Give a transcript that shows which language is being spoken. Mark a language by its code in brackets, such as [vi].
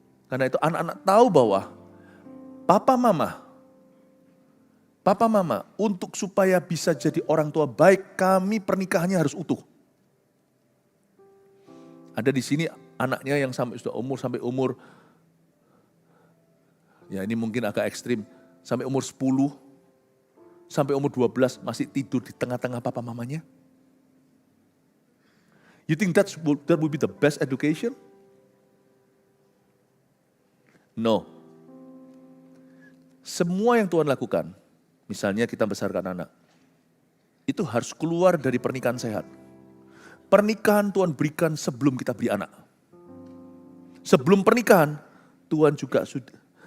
[id] Karena itu anak-anak tahu bahwa papa mama untuk supaya bisa jadi orang tua baik, kami pernikahannya harus utuh. Ada di sini anaknya yang sampai umur ya ini mungkin agak ekstrim, sampai umur 10, sampai umur 12 masih tidur di tengah-tengah papa mamanya? [en] You think that will be the best education? No. [id] Semua yang Tuhan lakukan, misalnya kita besarkan anak, itu harus keluar dari pernikahan sehat. Pernikahan Tuhan berikan sebelum kita beri anak. Sebelum pernikahan, Tuhan juga sudah.